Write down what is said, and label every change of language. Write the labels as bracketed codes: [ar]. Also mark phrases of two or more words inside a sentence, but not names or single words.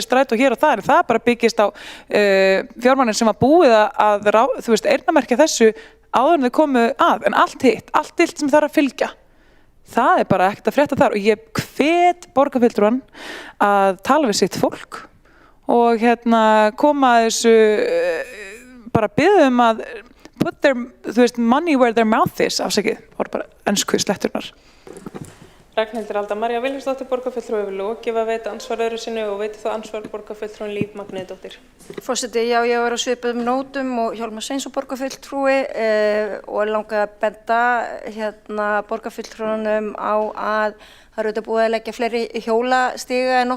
[is] strætó hér og þar en það bara byggist á fjármagnin sem var búið að þú veist, eyrnamerkja þessu áður en þau komu að en allt hitt sem þarf að fylgja það er bara ekkert að frétta þar og ég hvet borgarfulltrúan að tala við sitt fólk og koma að þessu bara biðja að [en] put their, [is] þú veist, [en] money where their mouth is [is] afsakið, voru bara ensku sletturnar. Ragnhildur Alda María Vilhjálmsdóttir, borgarfulltrúi, hefur lokið að veita ansvar öðru sinni og veitir þá ansvar borgarfulltrúin Líf Magnúsdóttir. Forseti, já, ég var á svipuðum nótum og Hjálmar Sveinsson borgarfulltrúi og langaði að benda borgarfulltrúanum á að það eru auðvitað búið að leggja fleiri hjólastiga en